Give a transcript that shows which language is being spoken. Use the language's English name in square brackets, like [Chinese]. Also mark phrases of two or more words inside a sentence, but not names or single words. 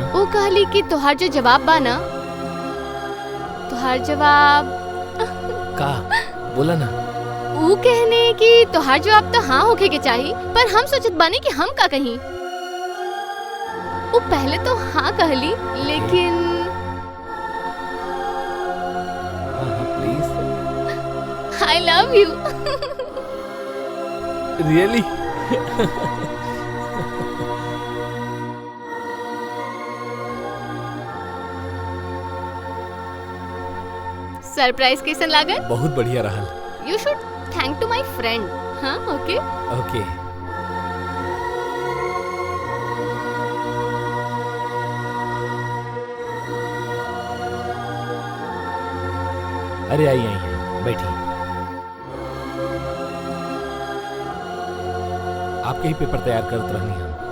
[Bhojpuri] ऊ कहली कि तोहार जो जवाब बा ना, तोहार जवाब का बोला ना। ऊ कहने कि तोहार जवाब तो हाँ होके के चाहिए, पर हम सोचत बानी कि हम का कहीं। ऊ पहले तो हाँ कहली, लेकिन प्लीज। [English] I love you. रियली? [Bhojpuri] सरप्राइज कैसन लागल? बहुत बढ़िया रहल। [English] You should thank to my friend. [Bhojpuri] हाँ ओके। ओके। अरे आई आई आई, बैठी। आपके ही पेपर तैयार करत रहनी हम।